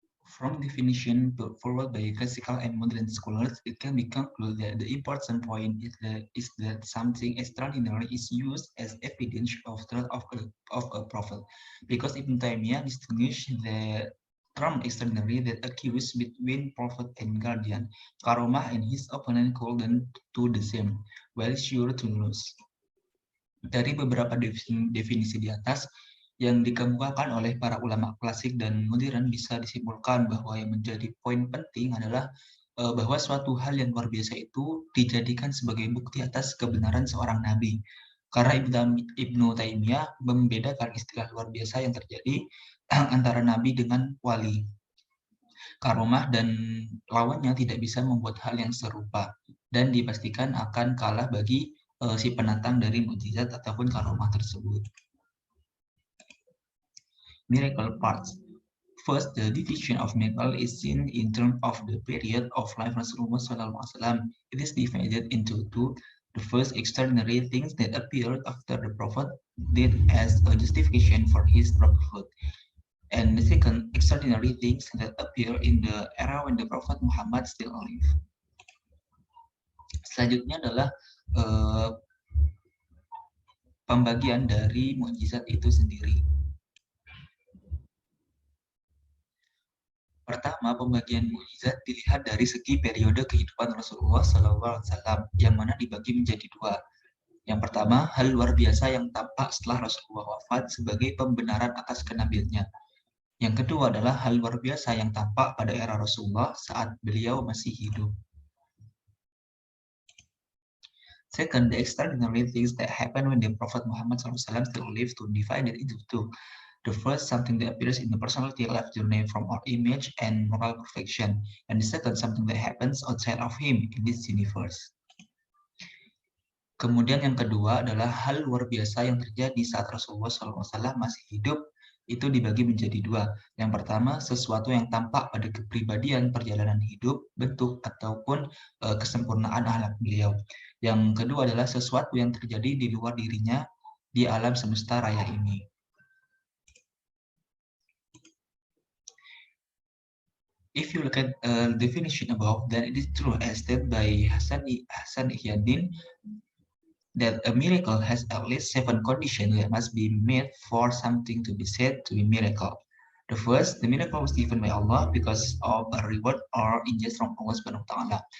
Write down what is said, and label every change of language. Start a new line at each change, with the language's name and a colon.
English: From definition put forward by classical and modern scholars, it can be concluded that the important point is that something extraordinary is used as evidence of truth of a prophet. Because Ibn Taymiyyah distinguished the term extraordinary that occurs between prophet and guardian. Karomah and his opponent called them to the same, well sure to lose.
Indonesian: Dari beberapa definisi di atas, yang dikemukakan oleh para ulama klasik dan modern bisa disimpulkan bahwa yang menjadi poin penting adalah bahwa suatu hal yang luar biasa itu dijadikan sebagai bukti atas kebenaran seorang nabi. Karena Ibnu Taimiyah membedakan istilah luar biasa yang terjadi antara nabi dengan wali. Karomah dan lawannya tidak bisa membuat hal yang serupa dan dipastikan akan kalah bagi si penantang dari mukjizat ataupun karomah tersebut.
English: Miracle parts. First, the division of miracle is seen in terms of the period of life Rasulullah SAW. It is divided into two. The first, extraordinary things that appeared after the Prophet did as a justification for his prophethood. And the second, extraordinary things that appear in the era when the Prophet Muhammad still alive.
Indonesian: Selanjutnya adalah pembagian dari mukjizat itu sendiri. Pertama, pembagian mukjizat dilihat dari segi periode kehidupan Rasulullah SAW, yang mana dibagi menjadi dua. Yang pertama, hal luar biasa yang tampak setelah Rasulullah wafat sebagai pembenaran atas kenabiannya. Yang kedua adalah hal luar biasa yang tampak pada era Rasulullah saat beliau masih hidup.
English: Second, the extraordinary things that happen when the Prophet Muhammad SAW still lived to divide it into two. The first, something that appears in the personality life journey from our image and moral perfection. And the second, something that happens outside of him in this universe.
Indonesian: Kemudian yang kedua adalah hal luar biasa yang terjadi saat Rasulullah SAW masih hidup, itu dibagi menjadi dua. Yang pertama, sesuatu yang tampak pada kepribadian, perjalanan hidup, bentuk, ataupun kesempurnaan akhlak beliau. Yang kedua adalah sesuatu yang terjadi di luar dirinya di alam semesta raya ini.
English: If you look at the definition above, then it is true as stated by Hasan Ihyadin that a miracle has at least 7 conditions that must be met for something to be said to be miracle. The first, the miracle was given by Allah because of a reward or injustice from Allah Subhanahu wa Ta'ala.